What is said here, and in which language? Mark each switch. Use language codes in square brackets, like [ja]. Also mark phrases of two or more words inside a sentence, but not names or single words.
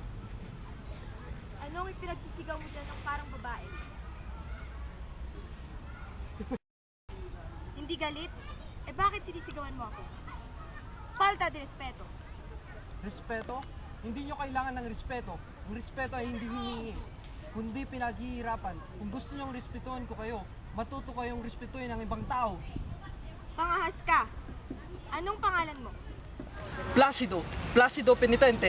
[tl] Anong ipinagsisigaw mo dyan ng parang babae? Hindi galit? Eh bakit sinisigawan mo ako? [es] Falta de respeto. [tl] Respeto? Hindi nyo kailangan ng respeto. Ang respeto ay hindi hinihingi, kundi pinaghihirapan. Kung gusto nyong respetuhin ko kayo, matuto kayong respetuhin ng ibang tao. Pangahas ka. Anong pangalan mo? Placido. Placido Penitente.